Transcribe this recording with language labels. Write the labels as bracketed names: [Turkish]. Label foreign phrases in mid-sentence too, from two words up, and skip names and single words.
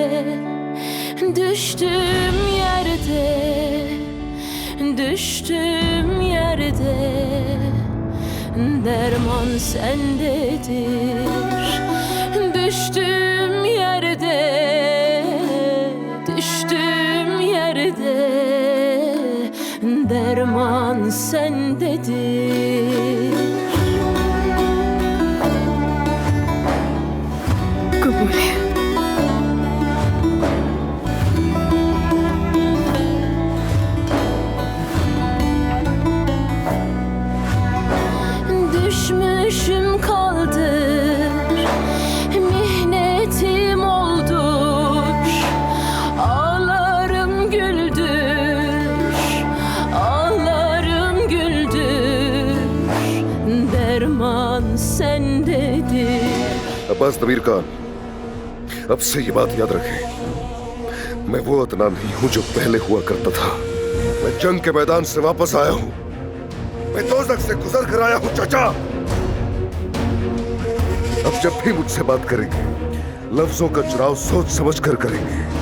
[Turkish] Düştüm yerde derman sendedir. Düştüm yerde derman sendedir. [Hindi] कबूल है। [Turkish] Düşmüşüm kaldır, mihnetim oldur. Ağlarım güldür, derman sendedir. [Hindi] अब्बास दबीर खान, अब से ये बात याद रखें, मैं वो अदनान नहीं हूं जो पहले हुआ करता था। मैं जंग के मैदान से वापस आया हूं। मैं दोज़ख से गुजर कर आया हूं चाचा। अब जब भी मुझसे बात करेंगे लफ्जों का चुनाव सोच समझ कर करेंगे।